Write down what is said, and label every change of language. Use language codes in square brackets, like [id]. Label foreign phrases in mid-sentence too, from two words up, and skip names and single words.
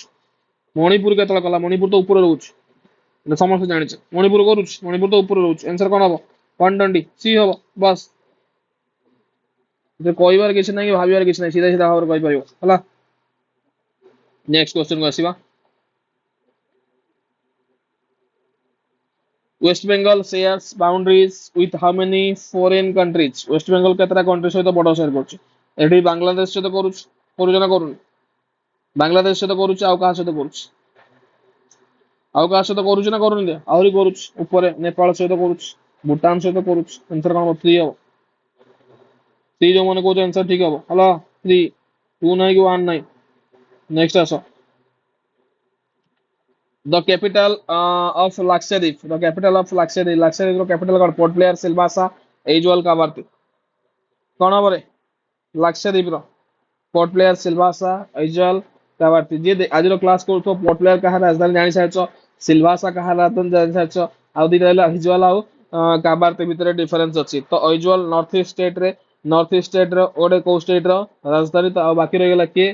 [or] ମଣିପୁର କେତେବେଳେ କଲା? ମଣିପୁର ତ ଉପରେ ରହୁଛି, ସମସ୍ତେ ଜାଣିଛେ। ମଣିପୁର କରୁଛି, ମଣିପୁର ତ ଉପରେ ରହୁଛି। ଆନ୍ସର କଣ ହବ? 120 ସି ହବ। ବାସ୍, କହିବାର କିଛି ନାହିଁ, ଭାବିବାର କିଛି ନାହିଁ, ସିଧା ସିଧା ଭାବରେ କହିପାରିବ ହେଲା। [en] next question [or] କୁ ଆସିବା। [en] West Bengal shares boundaries with how many foreign countries? [or] West Bengal କେତେଟା କଣ୍ଟ୍ରି ସହିତ [en] border share [or] କରୁଛି? ଏଠି ବାଂଲାଦେଶ ସହିତ କରୁଛି, କରୁଛି ନା କରୁନି? ବାଂଲାଦେଶ ସହିତ କରୁଛି, ଆଉ କାହା ସହିତ କରୁଛି? ଆଉ କାହା ସହିତ କରୁଛି ନା କରୁନି? ଆହୁରି କରୁଛି, ଉପରେ ନେପାଳ ସହିତ କରୁଛି, ଭୁଟାନ ସହିତ କରୁଛି। ଆନ୍ସର କଣ ହବ? 3 ହବ। 3 ଯୋଉମାନେ କହୁଛ ଆନ୍ସର ଠିକ ହବ ହେଲା। 3, 2 ନାହିଁ କି 1 ନାହିଁ। ନେକ୍ସଟ ଆସ। [en] The capital of Lakshadweep. The capital of Lakshadweep. [or] Lakshadweep ର capital କଣ? Port Blair, Silvassa, Aizawl, Kavaratti। କଣ ହବ ରେ? ଲାକ୍ଷାଦ୍ୱୀପ ର ପୋର୍ଟ ପ୍ଲେୟାର, ସିଲଭାସା, ଆଇଜଲ, କାଭାର୍ତ୍ତି। ଯିଏ ଆଜିର କ୍ଲାସ କରୁଥିବ, ପୋର୍ଟ ପ୍ଲେୟାର କାହାର ରାଜଧାନୀ ଜାଣି ସାରିଛ, ସିଲଭାସା କାହାର ରାଜଧାନୀ ଜାଣି ସାରିଛ, ଆଉ ଦିଟା ରହିଲା ଆଇଜଲ ଆଉ କାଭାର୍ତ୍ତି ଭିତରେ ଡିଫରେନ୍ସ ଅଛି। ତ ଆଇଜଲ [en] North East State [or] ରେ, [en] North East State [or] ର ଗୋଟେ କୋଉ ଷ୍ଟେଟ ର ରାଜଧାନୀ, ତ ଆଉ ବାକି ରହିଗଲା କିଏ?